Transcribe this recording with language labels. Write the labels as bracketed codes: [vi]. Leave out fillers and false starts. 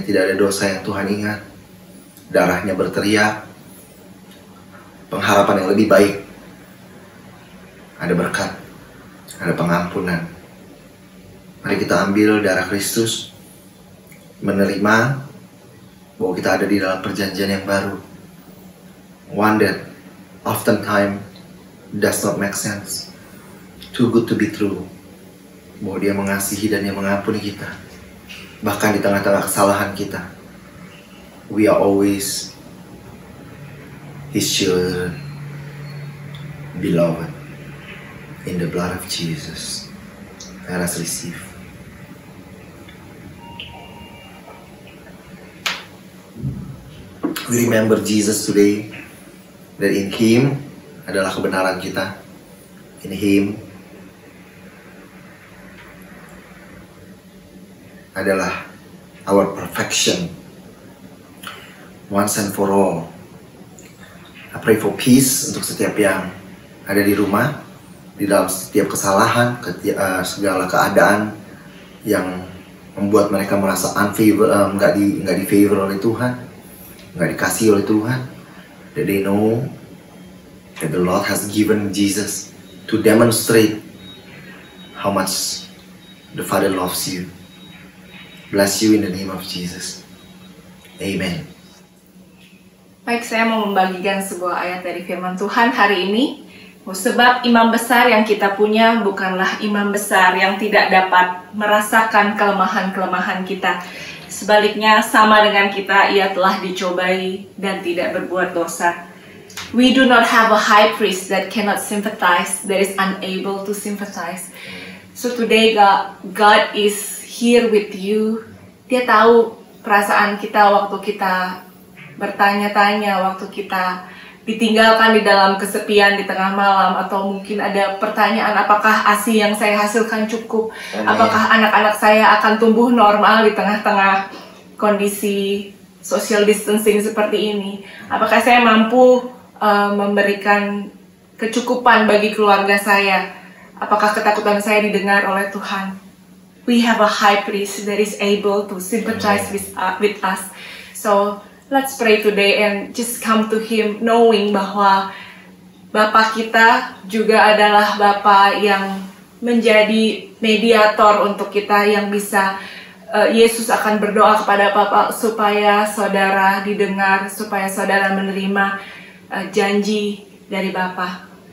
[id] Tidak ada dosa yang Tuhan ingat. Darahnya berteriak pengharapan yang lebih baik. Ada berkat, ada pengampunan. Mari kita ambil darah Kristus, menerima bahwa kita ada di dalam perjanjian yang baru. [en] One that oftentimes does not make sense. Too good to be true. [id] Bahwa Dia mengasihi dan Dia mengampuni kita. Bahkan di tengah-tengah kesalahan kita, [en] we are always His children, beloved in the blood of Jesus. Let us receive. We remember Jesus today, that in Him [id] adalah kebenaran kita. [en] In Him [id] adalah [en] our perfection, once and for all. I pray for peace [id] untuk setiap yang ada di rumah, di dalam setiap kesalahan, segala keadaan yang membuat mereka merasa unfavor, nggak di favor oleh Tuhan. nggak dikasih oleh Tuhan. [en] That they know that the Lord has given Jesus to demonstrate how much the Father loves you. Bless you in the name of Jesus. Amen. [id] Baik, saya mau membagikan sebuah ayat dari firman Tuhan hari ini. Sebab imam besar yang kita punya bukanlah imam besar yang tidak dapat merasakan kelemahan-kelemahan kita. Sebaliknya, sama dengan kita, ia telah dicobai dan tidak berbuat dosa. [en] We do not have a high priest that cannot sympathize, that is unable to sympathize. So today God is here with you. [id] Dia tahu perasaan kita waktu kita bertanya-tanya, waktu kita ditinggalkan di dalam kesepian di tengah malam, atau mungkin ada pertanyaan, apakah ASI yang saya hasilkan cukup? Apakah anak-anak saya akan tumbuh normal di tengah-tengah kondisi social distancing seperti ini? Apakah saya mampu memberikan kecukupan bagi keluarga saya? Apakah ketakutan saya didengar oleh Tuhan? [en] We have a high priest that is able to sympathize with us. So let's pray today and just come to Him knowing [id] bahwa Bapa kita juga adalah Bapa yang menjadi mediator untuk kita, yang bisa Yesus akan berdoa kepada Bapa supaya saudara didengar, supaya saudara menerima janji dari Bapa.